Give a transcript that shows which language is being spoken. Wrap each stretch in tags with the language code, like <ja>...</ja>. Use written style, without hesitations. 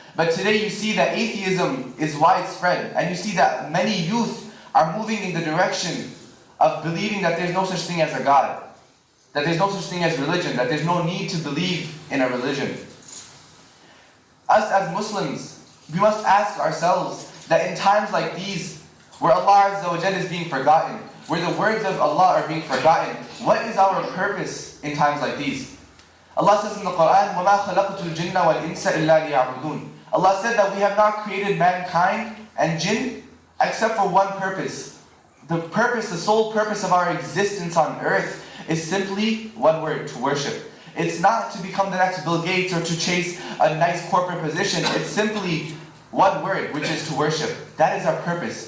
<en>But today you see that atheism is widespread, and you see that many youth are moving in the direction of believing that there's no such thing as a God, that there's no such thing as religion, that there's no need to believe in a religion. Us as Muslims, we must ask ourselves that in times like these, where Allah Azza wa Jalla is being forgotten, where the words of Allah are being forgotten, what is our purpose in times like these? Allah says in the Quran,</en> <ar>وَمَا خَلَقْتُ الْجِنَّ وَالْإِنسَ إِلَّا لِيَعْبُدُونَ.</ar> <en>Allah said that we have not created mankind and jinn except for one purpose. The purpose, the sole purpose of our existence on earth is simply one word, to worship. It's not to become the next Bill Gates or to chase a nice corporate position. It's simply one word, which is to worship. That is our purpose.</en>